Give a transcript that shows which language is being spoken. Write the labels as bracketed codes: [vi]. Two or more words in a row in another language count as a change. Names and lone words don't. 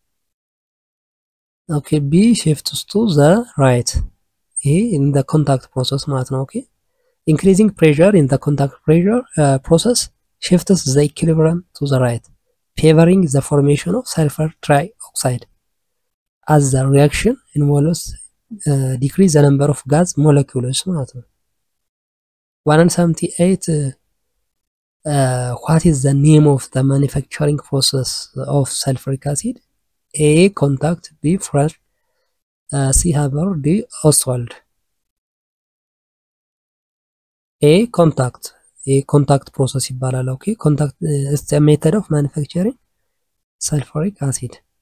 [en] okay, B shifts to the right. A in the contact process [am] ማለት ነው። [en] okay, increasing pressure in the contact pressure process shifts the equilibrium to the right, favoring the formation of sulfur trioxide as the reaction involves decrease the number of gas molecules [am] ማለት ነው። [en] 178 what is the name of the manufacturing process of sulfuric acid? A contact, B fresh, C Haber, D Oswald. A contact process ይባላል። okay, contact is a method of manufacturing sulfuric acid.